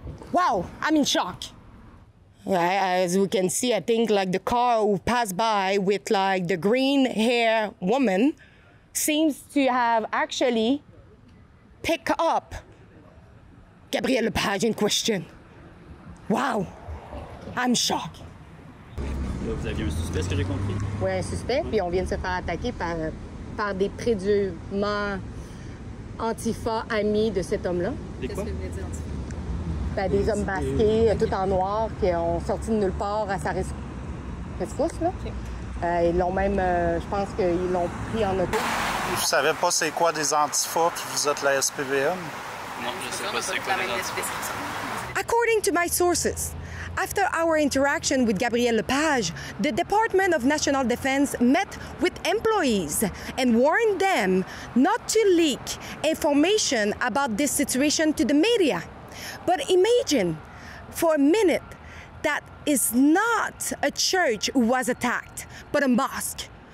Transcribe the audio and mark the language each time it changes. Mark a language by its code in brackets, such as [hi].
[en] Wow, I'm in shock. As we can see, I think like the car who passed by with like the green hair woman seems to have actually picked up Gabriel Lepage in question. Wow, I'm shocked. [fr] Là, vous aviez un suspect, ce que j'ai compris? Oui, un suspect, puis on vient de se faire attaquer par des présumément Antifa amis de cet homme-là. Qu'est-ce que vous voulez dire, Antifa? Ben, des hommes masqués, tout en noir, qui ont sorti de nulle part à sa rescousse, là. Okay. Ils l'ont même, je pense qu'ils l'ont pris en auto. Vous savez pas c'est quoi des Antifa, puis vous êtes la SPVM? Non, je sais pas c'est quoi des Antifa. [en] According to my sources, after our interaction with Gabriel Lepage, the Department of National Defense met with employees and warned them not to leak information about this situation to the media. But imagine for a minute that is not a church who was attacked, but a mosque.